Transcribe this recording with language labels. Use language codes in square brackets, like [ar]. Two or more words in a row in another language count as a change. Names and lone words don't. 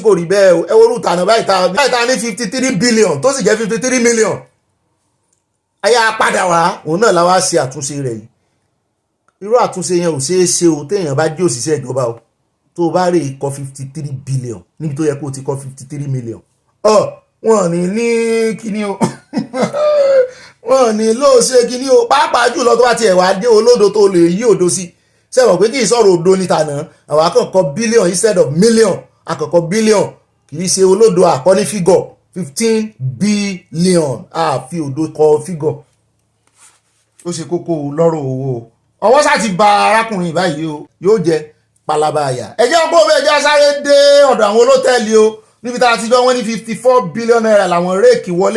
[yo] kò rí bẹ́ẹ̀ o ẹ wo rúta náà báyìí ta ní 53 billion tó sì jẹ́ 53 million ayé apádà wá òun náà la wá ṣe àtúnṣe rẹ̀ yìí irú àtúnṣe yẹn ò ṣeé ṣe o téèyàn bá jẹ́ òṣìṣẹ́ ìjọba o tó o bá rè kọ 53 billion níbi tó yẹ kó o ti kọ 53 million wọn ní kíní o wọn ní ló ṣe kíní o pàápàá jùlọ tó bá tiẹ̀ wá dé olódo tó lè yí òdo sí sẹ́wọ̀n pé kì í sọ̀rọ̀ òdo níta náà àwọn akọ̀kọ̀ [en] billion instead of million [yo] akọ̀kọ̀ billion kì í ṣe olódo àkọ́ní figure 15 billion àfi òdo kọ figure ó ṣe kókó lọ́rọ̀ owó ọwọ́ sá ti ba arákùnrin báyìí o yóò jẹ palaba àyà ẹjẹ́ ọgbọ́n mi ẹjẹ́ sáré dé ọ̀dọ̀ àwọn olótẹ́ẹ̀lì o níbi tá a ti gbọ́ wọ́n ní 54 billion naira làwọn réèkì wọlé